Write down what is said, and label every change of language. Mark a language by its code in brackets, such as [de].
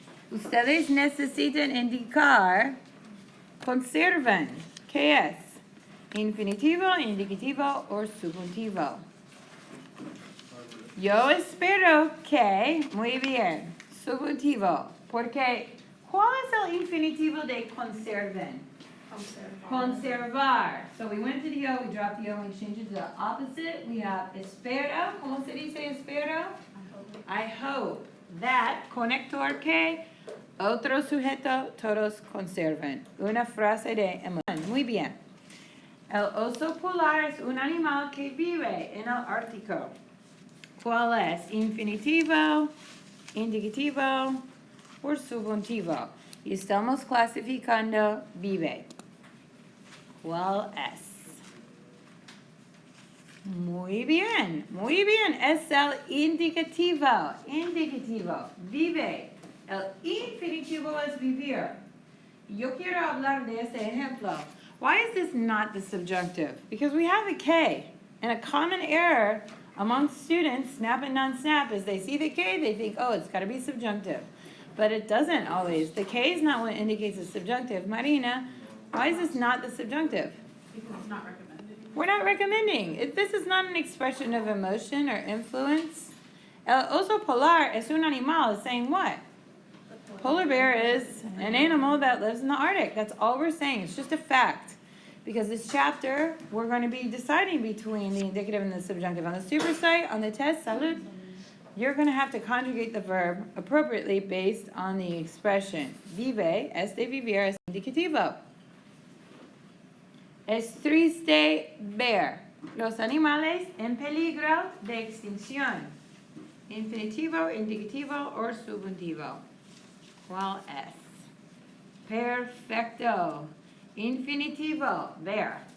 [es] Ustedes necesitan indicar conservan. ¿Qué es? Infinitivo, indicativo o subjuntivo. Yo espero que, muy bien, subjuntivo. Porque, ¿cuál es el infinitivo de conserven? Conservar. [en] So we went to the O, we dropped the O, and we changed it to the opposite. We have [es] espero. ¿Cómo se dice espero? [en] I hope that [es] conector que otro sujeto todos conserven. Una frase de emoción. Muy bien. El oso polar es un animal que vive en el Ártico. ¿Cuál es? Infinitivo, indicativo o subjuntivo. Y estamos clasificando vive. ¿Cuál es? Muy bien, muy bien. Es el indicativo. Indicativo. Vive. El infinitivo es vivir. Yo quiero hablar de este ejemplo. [en] Why is this not the subjunctive? Because we have a K. And a common error among students, snap and non-snap, is they see the K, they think, oh, it's got to be subjunctive. But it doesn't always. The K is not what indicates a subjunctive. Marina, why is this not the subjunctive? Because it's not recommended. We're not recommending. This is not an expression of emotion or influence. [es] El oso polar es un animal [en] is saying what? Polar bear is an animal that lives in the Arctic. That's all we're saying. It's just a fact. Because this chapter, we're going to be deciding between the indicative and the subjunctive. On the super site, on the test, salud, you're going to have to conjugate the verb appropriately based on the expression. [es] Vive, es de vivir, es indicativo. Es triste ver los animales en peligro de extinción. Infinitivo, indicativo, o subjuntivo. ¿Cuál es? Perfecto. Infinitivo, ver.